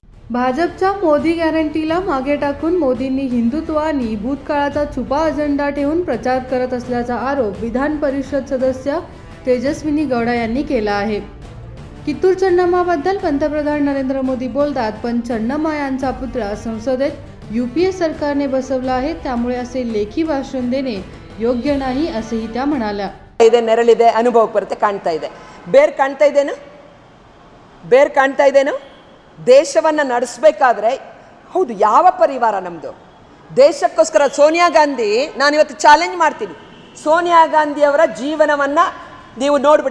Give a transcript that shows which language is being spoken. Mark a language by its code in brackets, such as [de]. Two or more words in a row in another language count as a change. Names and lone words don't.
[mr] भाजपच्या मोदी गॅरंटीला मागे टाकून मोदींनी हिंदुत्व आणि भूतकाळाचा छुपा अजेंडा ठेवून प्रचार करत असल्याचा आरोप विधान परिषद सदस्य तेजस्विनी गौडा यांनी केला आहे. कित्तूर चन्नम्माबद्दल पंतप्रधान नरेंद्र मोदी बोलतात, पण चन्नम्मा यांचा पुतळा संसदेत यूपीए सरकारने बसवला आहे, त्यामुळे असे लेखी भाषण देणे योग्य नाही असेही त्या म्हणाल्या. [kn] ನೆರಳಿದೆ, ಅನುಭವಕ್ಕೆ ಬರುತ್ತೆ, ಕಾಣ್ತಾ ಇದೆ. ಬೇರ್ ಕಾಣ್ತಾ ಇದೇನು ದೇಶವನ್ನು ನಡೆಸಬೇಕಾದ್ರೆ ಹೌದು, ಯಾವ ಪರಿವಾರ ನಮ್ಮದು ದೇಶಕ್ಕೋಸ್ಕರ ಸೋನಿಯಾ ಗಾಂಧಿ, ನಾನಿವತ್ತು ಚಾಲೆಂಜ್ ಮಾಡ್ತೀನಿ, ಸೋನಿಯಾ ಗಾಂಧಿಯವರ ಜೀವನವನ್ನು ನೀವು ನೋಡಿಬಿಡಿ.